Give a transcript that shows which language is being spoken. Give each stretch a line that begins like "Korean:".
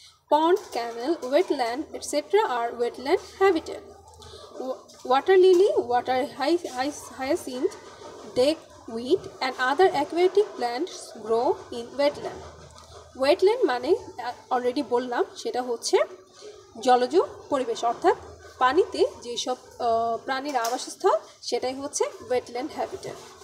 English: Pond, canal, wetland etcetera আর wetland habitat. Water lily, water hyacinth, duckweed and other aquatic plants grow in wetland.
Bangla: Wetland মানে already বললাম, সেটা হচ্ছে জলজ পরিবেশ, অর্থাৎ পানিতে যেসব প্রাণীর আবাসস্থল সেটাই হচ্ছে ওয়েটল্যান্ড হ্যাবিটেট।